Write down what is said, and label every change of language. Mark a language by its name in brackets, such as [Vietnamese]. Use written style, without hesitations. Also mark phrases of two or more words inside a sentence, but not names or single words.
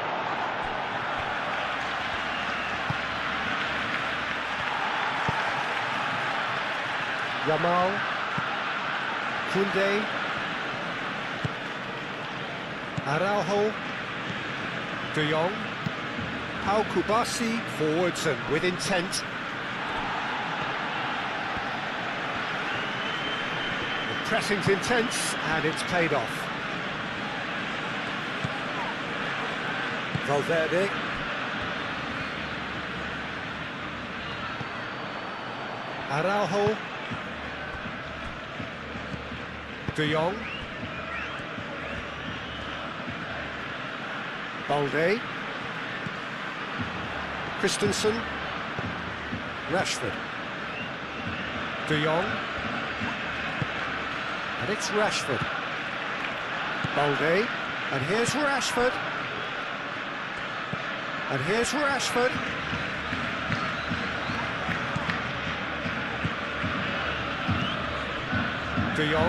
[English] Yamal, Koundé, Araujo, De Jong, Pau Kubasi forwards and with intent. The pressing's intense and it's paid off. Valverde. Araujo. De Jong. Balde. Christensen. Rashford. De Jong. And it's Rashford. Balde. And here's Rashford. And here's Rashford. De Jong.